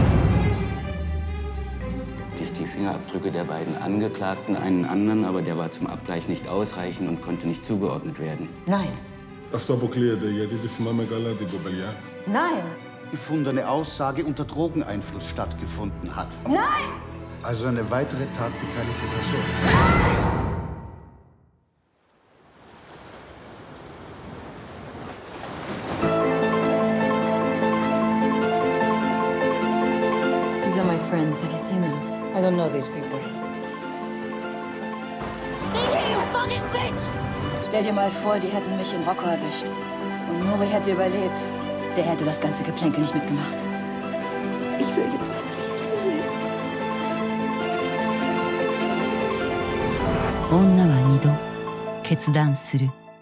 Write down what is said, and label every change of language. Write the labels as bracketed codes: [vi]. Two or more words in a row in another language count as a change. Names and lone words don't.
[de] Die Fingerabdrücke der beiden Angeklagten einen anderen, aber der war zum Abgleich nicht ausreichend und konnte nicht zugeordnet werden. Nein. Nein. Gefundene Aussage unter Drogeneinfluss stattgefunden hat. Nein! Also eine weitere tatbeteiligte Person. [en] These are my friends. Have you seen them? I don't know these people. Stay here, you fucking bitch! [de] Stell dir mal vor, die hätten mich in Rocco erwischt. Und Nuri hätte überlebt. Der hätte das ganze Geplänkel nicht mitgemacht. Ich will jetzt meine Liebsten sehen. [ja] 女は二度決断する。